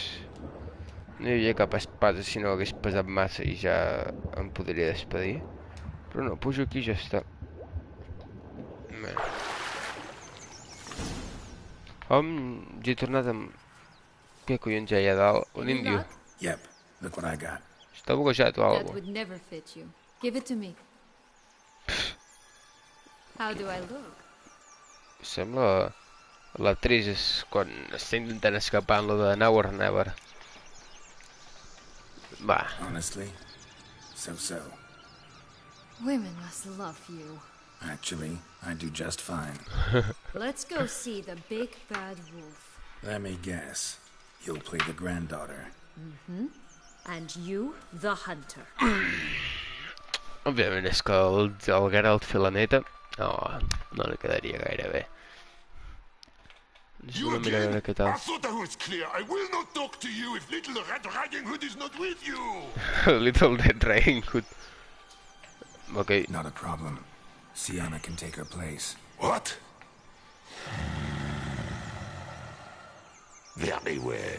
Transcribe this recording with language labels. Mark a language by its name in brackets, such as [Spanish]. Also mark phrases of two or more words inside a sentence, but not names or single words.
[Catalan] No hi havia cap espasa, si no hagués pesat massa i ja em podria despedir. Però no, pujo aquí i ja està. Bé. Ja he tornat amb... Què collons hi ha allà dalt? Un índio. [English] Yep, look what I got. [Catalan] Està buguejat o [English] That [Catalan] alguna [English] would never fit you. Give it to me. How do I look? [Catalan] Sembla... L'actriç és quan està intentant escapar en lo de Now or Never. Va. [English] Honestly, so. Women must love you. Actually, I do just fine. Let's go see the big bad wolf. Let me guess. You'll play the granddaughter. And you, the hunter. [Catalan] Òbviament és que el Geralt fer la neta... No li quedaria gaire bé. [English] You again? I thought I was clear. I will not talk to you if Little Red Riding Hood is not with you. Little Red Riding Hood. Okay. Not a problem. Sienna can take her place. What? Very well.